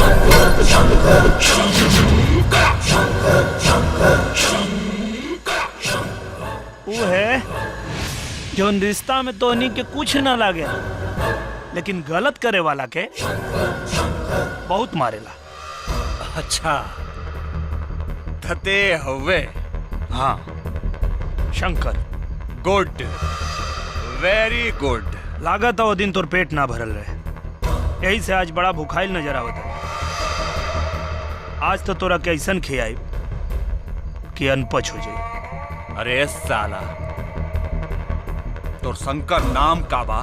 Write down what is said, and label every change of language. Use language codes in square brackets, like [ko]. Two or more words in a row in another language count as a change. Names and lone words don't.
[bho] वो है जो रिश्ता में तोहनी के कुछ ना लागे, लेकिन गलत करे वाला के बहुत मारेला। अच्छा, थते हवे। हाँ शंकर। [en] Good, very good. [bho] लागत है वो दिन तोर पेट ना भरल रहे, यही से आज बड़ा भूखाइल नजर आवत है। आज तो तोरा कैसन खियाई कि अनपच हो जाए। अरे साला, तोर शंकर नाम का बा?